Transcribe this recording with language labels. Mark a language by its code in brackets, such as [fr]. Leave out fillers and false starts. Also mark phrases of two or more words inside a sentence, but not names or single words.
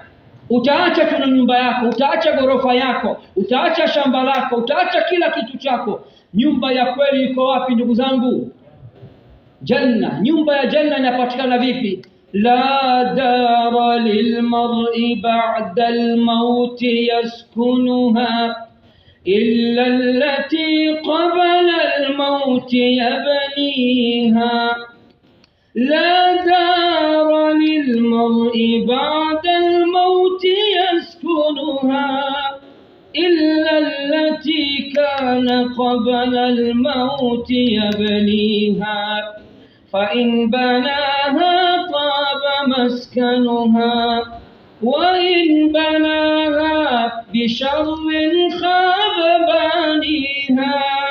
[sw] Utaacha tuna nyumba yako, utaacha gorofa yako, utaacha shamba lako, utaacha kila kitu chako. Nyumba ya kweli iko wapi ndugu zangu? Janna. Nyumba ya janna inapatikana vipi? [ar] لا دار للمرء بعد الموت يسكنها إلا التي قبل الموت يبنيها. لا دار للمرء بعد الموت يسكنها إلا التي كان قبل الموت يبنيها فإن بناها طاب مسكنها وإن بناها بشر خاب بانيها.